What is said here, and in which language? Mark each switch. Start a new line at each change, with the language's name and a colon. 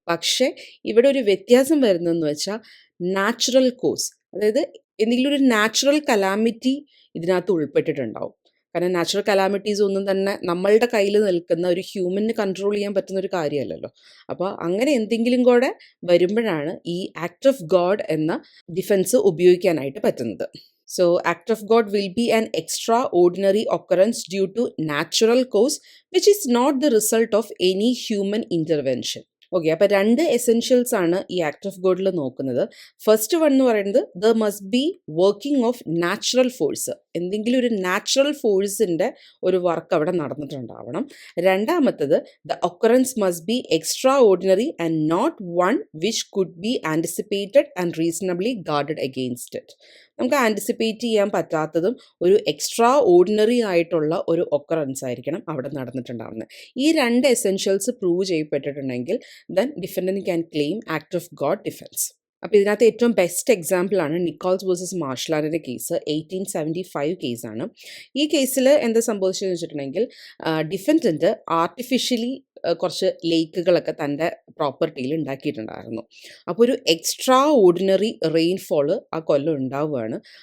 Malayalam: പക്ഷേ ഇവിടെ ഒരു വ്യത്യാസം വരുന്നതെന്ന് വെച്ചാൽ നാച്ചുറൽ കോസ്, അതായത് എന്തെങ്കിലും ഒരു നാച്ചുറൽ കലാമിറ്റി ഇതിനകത്ത് ഉൾപ്പെട്ടിട്ടുണ്ടാവും. കാരണം നാച്ചുറൽ കലാമിറ്റീസ് ഒന്നും തന്നെ നമ്മളുടെ കയ്യിൽ നിൽക്കുന്ന ഒരു ഹ്യൂമന് കൺട്രോൾ ചെയ്യാൻ പറ്റുന്ന ഒരു കാര്യമല്ലല്ലോ. അപ്പോൾ അങ്ങനെ എന്തെങ്കിലും കൂടെ വരുമ്പോഴാണ് ഈ ആക്ട് ഓഫ് ഗോഡ് എന്ന ഡിഫൻസ് ഉപയോഗിക്കാനായിട്ട് പറ്റുന്നത്.
English: So, act of God will be an extraordinary occurrence due to natural cause which is not the result of any human intervention.
Malayalam: Okay, അപ്പോൾ 2 എസെൻഷ്യൽസ് ആണ് ഈ ആക്ട് ഓഫ് ഗോഡിൽ നോക്കുന്നത്. ഫസ്റ്റ് വൺ എന്ന് പറയുന്നത്
English: the must be working of natural force,
Malayalam: എന്തെങ്കിലും ഒരു natural ഫോഴ്സിൻ്റെ ഒരു work അവിടെ നടന്നിട്ടുണ്ടാവണം.
English: രണ്ടാമത്തത് the occurrence must be extraordinary and not one which could be anticipated and reasonably guarded against it.
Malayalam: നമുക്ക് anticipate ചെയ്യാൻ പറ്റാത്തതും ഒരു എക്സ്ട്രാ ഓർഡിനറി ആയിട്ടുള്ള ഒരു ഒക്കറൻസ് ആയിരിക്കണം അവിടെ നടന്നിട്ടുണ്ടാവുന്നത്. ഈ 2 essentials prove ചെയ്യപ്പെട്ടിട്ടുണ്ടെങ്കിൽ
English: then defendant can claim act of God defense.
Malayalam: അപ്പോൾ ഇതിനകത്ത് ഏറ്റവും ബെസ്റ്റ് എക്സാമ്പിളാണ് നിക്കോൾസ് വേഴ്സസ് മാർഷലാൻഡിൻ്റെ കേസ്. 1875 കേസാണ്. ഈ കേസിൽ എന്താ സംഭവിച്ചതെന്ന് വെച്ചിട്ടുണ്ടെങ്കിൽ ഡിഫൻഡൻറ്റ് ആർട്ടിഫിഷ്യലി കുറച്ച് ലേക്കുകളൊക്കെ തൻ്റെ പ്രോപ്പർട്ടിയിൽ ഉണ്ടാക്കിയിട്ടുണ്ടായിരുന്നു. അപ്പോൾ ഒരു എക്സ്ട്രാ ഓർഡിനറി റെയിൻഫോള് ആ കൊല്ലം ഉണ്ടാവുകയാണ്.